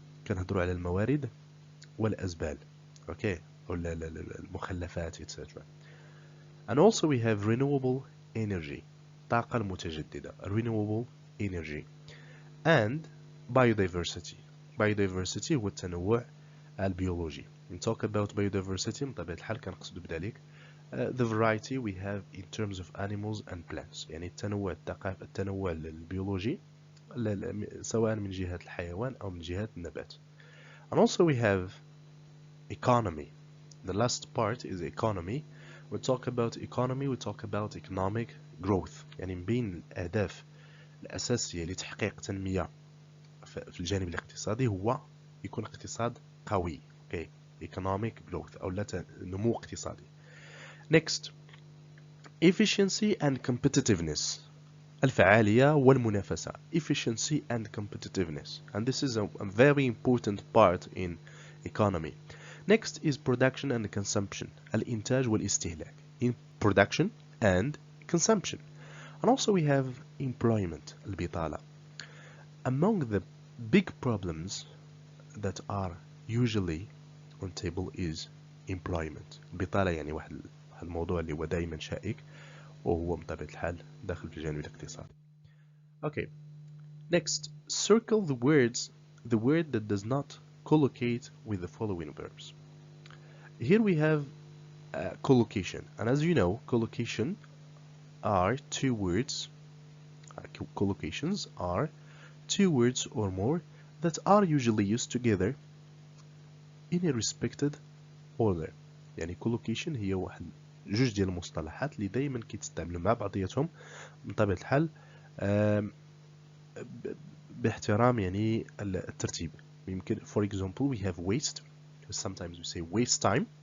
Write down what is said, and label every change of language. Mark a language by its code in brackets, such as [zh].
[ar] كنهضروا على الموارد والأزبال. [en] Okay, [ar] ولا المخلفات, [en] etc. And also we have renewable energy, [ar] طاقة المتجددة, [en] renewable energy. And biodiversity. [ar] Biodiversity هو التنوع البيولوجي. [en] When we talk about biodiversity [ar] من طبيعة الحال كنقصد بذلك [en] the variety we have in terms of animals and plants. [ar] يعني التنوع البيولوجي سواء من جهة الحيوان أو من جهة النبات. [en] And also we have economy. The last part is economy. We talk about economy, we talk about economic growth. [ar] يعني من بين الأهداف الأساسية لتحقيق تنمية في الجانب الاقتصادي هو يكون اقتصاد قوي. [en] Okay, economic growth [ar] أو نمو اقتصادي. [en] Next, efficiency and competitiveness. [ar] الفعالية والمنافسة. [en] Efficiency and competitiveness. And this is a very important part in economy. Next is production and consumption. [ar] الإنتاج والاستهلاك. [en] In production and consumption. And also we have employment. [ar] البطالة. [en] Among the big problems that are usually on table is employment. [ar] البطالة يعني واحد الموضوع اللي هو دائما شائك وهو بطبيعة الحال داخل في الجانب الاقتصادي. [en] Okay. Next, circle the word that does not collocate with the following verbs. Here we have collocation, and as you know, collocation are two words. Collocations are two words or more that are usually used together in a respected order. [ar] يعني collocation هي واحد جوج ديال المصطلحات اللي دائما كيتستعملوا مع بعضياتهم بطبيعة الحال باحترام يعني الترتيب. يمكن [en] for example we have waste. Sometimes we say waste time.